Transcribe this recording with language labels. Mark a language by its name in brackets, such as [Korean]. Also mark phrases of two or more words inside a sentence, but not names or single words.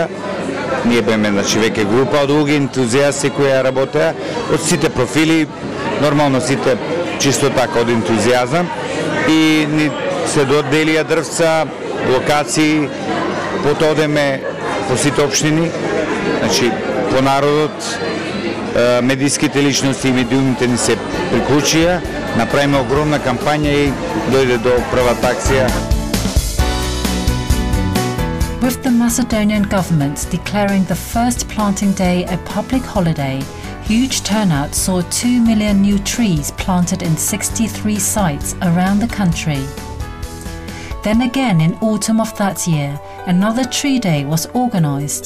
[Macedonian] Ние беме, значи, веќе група од луѓе ентузијасти кои ја работеа, од сите профили, нормално сите чисто така од ентузијазам, и ни се доделија дрвца, локации, потоа одеме по сите општини, значи, по народот, медијските личности и медиумите ни се приклучија, направиме огромна кампања и дојде до првата акција. [English] With the Macedonian government declaring the first planting day a public holiday, huge turnout saw 2 million new trees planted in 63 sites around the country. Then again in autumn of that year, another tree day was organised.